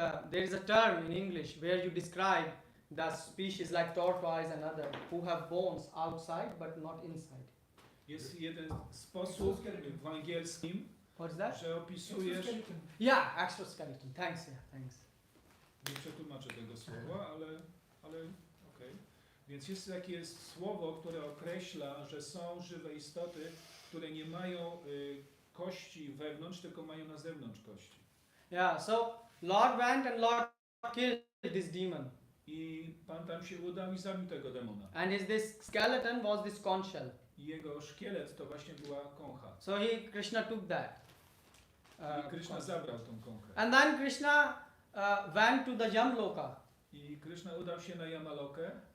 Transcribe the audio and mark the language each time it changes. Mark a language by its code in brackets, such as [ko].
[en] There is a term in English where you describe the species like tortoise and other who have bones outside but not inside. [pl] Jest jeden sposób w angielskim, [en] What's that? [pl] że opisujesz... [en] Yeah, exoskeleton. Thanks. [pl] Nie przetłumaczę tego słowa, ale okej. Więc jest takie słowo, które określa, że są żywe istoty, które nie mają kości wewnątrz, tylko mają na zewnątrz kości. [en] Yeah. So Lord went and Lord killed this demon. [pl] I Pan tam się udał i zabił tego demona. [en] And this skeleton was this conch shell. [pl] I jego szkielet to właśnie była kącha. [en] So Krishna took that. [pl] I Kryszna zabrał tą kąchę. [en] And then Krishna went to the Yamloka. [pl] I Kryszna udał się na Yamalokę.